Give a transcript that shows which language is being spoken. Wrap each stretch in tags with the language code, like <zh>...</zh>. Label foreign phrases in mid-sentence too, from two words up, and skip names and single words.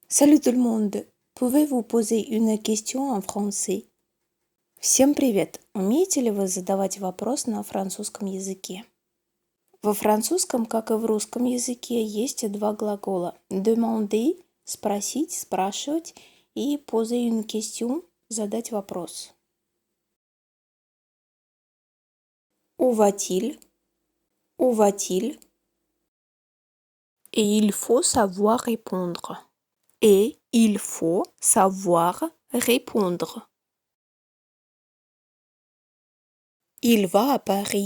<fr>Salut tout le monde! Pouvez-vous poser une question en français?</fr> <ru>Всем привет! Умеете ли вы задавать вопрос на французском языке? Во французском, как и в русском языке, есть два глагола demander – спросить, спрашивать, и</ru> <fr>poser une question –</fr> <ru>задать вопрос.</ru> <fr>Où va-t-il? Où va-t-il? Et il faut savoir répondre. Et il faut savoir répondre. Il va à Paris.</fr>